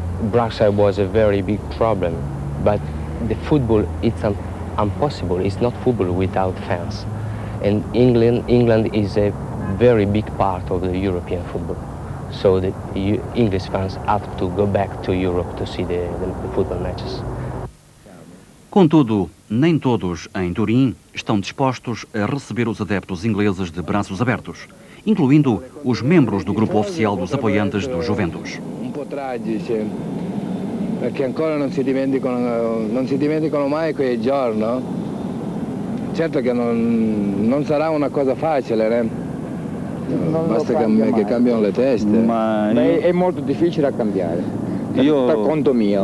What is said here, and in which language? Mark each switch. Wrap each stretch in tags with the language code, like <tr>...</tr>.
<en>Brussels was a very big problem, but the football, it's impossible. It's not football without fans. And England is a very big part of the European football. So the English fans have to go back to Europe to see the football matches.</en> <pt>Contudo, nem todos em Turim estão dispostos a receber os adeptos ingleses de braços abertos, incluindo os membros do grupo oficial dos apoiantes do Juventus.</pt> <it>Un po' tragici, perché ancora non si dimenticano mai quei giorni, no? Certo che non sarà una cosa facile, né? Basta che cambiano le teste. Ma è molto difficile da cambiare. Per conto mio.</it>